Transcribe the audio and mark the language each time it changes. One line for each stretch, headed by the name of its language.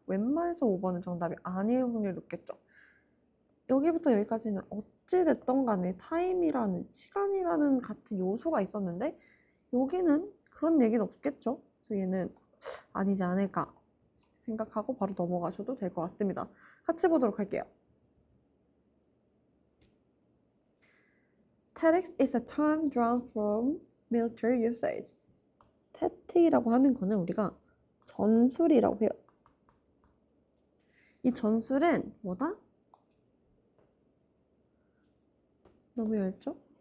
Korean: 웬만해서 5번은 정답이 아닐 확률이 높겠죠. 여기부터 여기까지는 어찌됐던 간에 타임이라는 시간이라는 같은 요소가 있었는데 여기는 그런 얘기는 없겠죠. 그래서 얘는 아니지 않을까 생각하고 바로 넘어가셔도 될 것 같습니다. 같이 보도록 할게요.
English: TEDx is a term drawn from military usage.
Korean: TED라고 하는 거는 우리가 전술이라고 해요. 이 전술은 뭐다? 너무 얇죠?